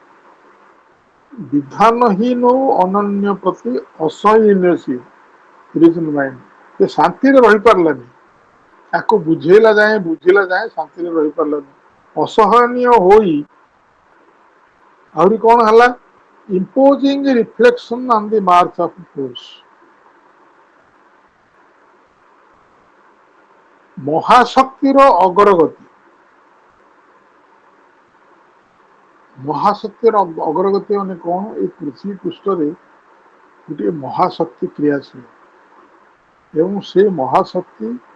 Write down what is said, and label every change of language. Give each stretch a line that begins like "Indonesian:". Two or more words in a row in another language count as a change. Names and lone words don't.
Odia: ବିଧାନହୀନ ଅନନ୍ୟ ପ୍ରତି ଅସହୀନ ସିଏ,
English: reason mind,
Odia: ସେ ଶାନ୍ତିରେ ରହିପାରିଲାନି, ତାକୁ ବୁଝିଲା ଯାଏ ଶାନ୍ତିରେ ରହିପାରିଲାନି, ଅସହନୀୟ ହୋଇ ଆହୁରି କଣ ହେଲା,
English: imposing reflection on the march of force,
Odia: ମହାଶକ୍ତିର ଅଗ୍ରଗତି, ମହାଶକ୍ତିର ଅଗ୍ରଗତି ମାନେ କଣ, ଏଇ ପୃଥିବୀ ପୃଷ୍ଠରେ ଗୋଟିଏ ମହାଶକ୍ତି କ୍ରିୟାଶୀଳ, ଏବଂ ସେ ମହାଶକ୍ତି